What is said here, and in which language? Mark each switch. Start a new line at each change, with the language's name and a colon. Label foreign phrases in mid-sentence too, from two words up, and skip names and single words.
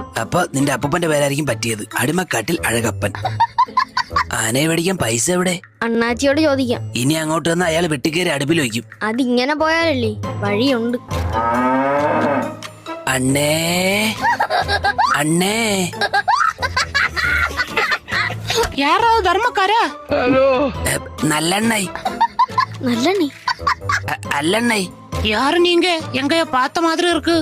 Malayalam: അപ്പൊ നിന്റെ അപ്പൂപ്പന്റെ പേരായിരിക്കും പറ്റിയത്, അടിമക്കാട്ടിൽ അഴകപ്പൻ. ആനയെ മേടിക്കാൻ പൈസ എവിടെ? അണ്ണാച്ചിയോട് ചോദിക്കാം. ഇനി അങ്ങോട്ട് വന്ന് അയാൾ വെട്ടിക്കേറി അടുപ്പിൽ വയ്ക്കും. അതിങ്ങനെ പോയാലല്ലേ, വഴിയുണ്ട്. അണ്ണേ അണ്ണേ.
Tamil: யாராவது தர்மக்காரா? നല്ലെണ്ണை. നല്ലെണ്ണേ? അല്ലെണ്ണை. யாரு நீங்க? எங்கயோ பார்த்த மாதிரி இருக்கு.